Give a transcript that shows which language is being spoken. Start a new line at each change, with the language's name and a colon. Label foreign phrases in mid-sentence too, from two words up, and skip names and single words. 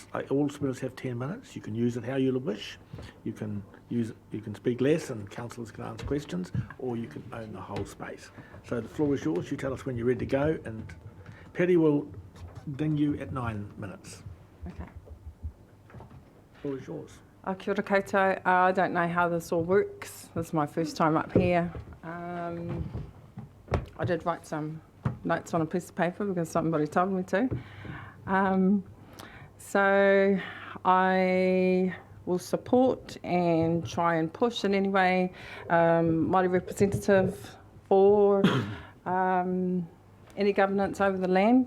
English: All speakers have 10 minutes. You can use it how you wish. You can speak less, and councillors can answer questions, or you can own the whole space. So the floor is yours. You tell us when you're ready to go, and Petty will ding you at 9 minutes. Okay. The floor is yours.
Māori: Kia ora koutou.
English: I don't know how this all works. This is my first time up here. I did write some notes on a piece of paper because somebody told me to. So I will support and try and push in any way Māori representative for any governance over the land.